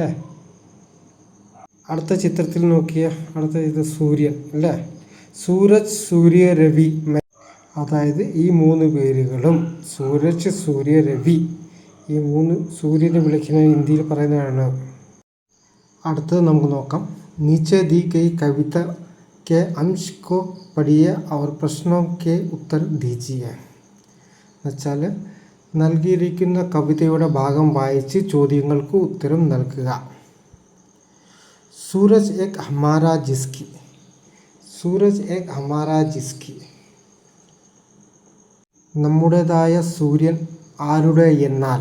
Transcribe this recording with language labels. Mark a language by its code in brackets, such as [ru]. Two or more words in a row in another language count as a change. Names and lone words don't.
[ml] അടുത്ത ചിത്രത്തിൽ നോക്കിയ ഇത് സൂര്യൻ അല്ലേ, സൂരജ്, സൂര്യ, രവി. അതായത് ഈ 3 പേരുകളും സൂരജ്, സൂര്യ, രവി, ഈ 3 സൂര്യനെ വിളിക്കുന്ന ഹിന്ദിയിൽ പറയുന്നതാണ്. അടുത്തത് നമുക്ക് നോക്കാം. [hi] नीचे दी गई कविता के अंश को पढ़िए और प्रश्नों के उत्तर दीजिए. [ml] എന്നുവെച്ചാൽ നൽകിയിരിക്കുന്ന കവിതയുടെ ഭാഗം വായിച്ച് ചോദ്യങ്ങൾക്ക് ഉത്തരം നൽകുക. [hi] सूरज एक हमारा जिसकी. सूरज एक हमारा जिसकी. [ml] നമ്മുടേതായ സൂര്യൻ ആരുടെ എന്നാൽ.